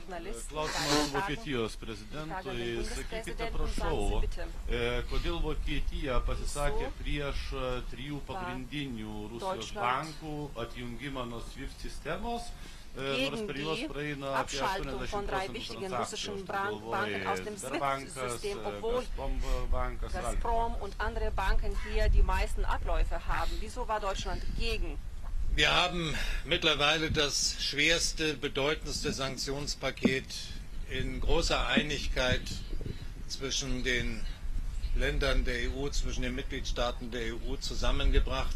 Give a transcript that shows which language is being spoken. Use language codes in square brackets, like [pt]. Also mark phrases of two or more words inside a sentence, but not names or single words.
[lt] Klausimas Vokietijos prezidentui. Sakykite, prašau, kodėl Vokietija pasisakė prieš 3 pagrindinių Rusijos bankų atjungimą nuo SWIFT sistemos, nors per juos praeina apie 80% transakcijos. [de] Gazprom und andere Banken hier die meisten Abläufe haben. Wieso war Deutschland gegen? Wir haben mittlerweile das schwerste, bedeutendste Sanktionspaket in großer Einigkeit zwischen den Ländern der EU, zwischen den Mitgliedstaaten der EU zusammengebracht.